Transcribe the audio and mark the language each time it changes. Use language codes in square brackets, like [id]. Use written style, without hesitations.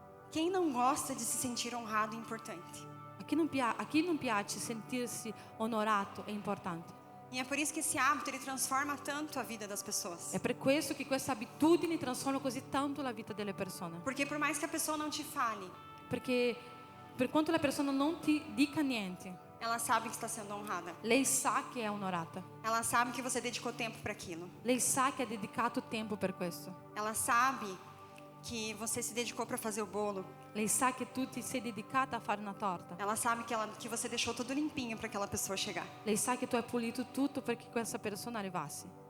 [pt] Quem não gosta de se sentir honrado e importante? [it] A chi non piace sentirsi onorato e importante. [pt] E é por isso que esse hábito ele transforma tanto a vida das pessoas. [it] È per questo che questa abitudine trasforma così tanto la vita delle persone. [pt] Porque por mais que a pessoa não te fale, [it] Perché per quanto la persona non ti dica niente, [pt] ela sabe que está sendo honrada. [it] lei sa che è onorata. [pt] Ela sabe que você dedicou tempo para aquilo. [it] Lei sa che ha dedicato tempo per questo. [pt] Ela sabe que você se dedicou para fazer o bolo. [it] Lei sa che tu ti sei dedicata a fare una torta. [pt] Ela sabe que você deixou tudo limpinho para aquela pessoa chegar. [it] Lei sa che tu hai pulito tutto perché questa persona arrivasse.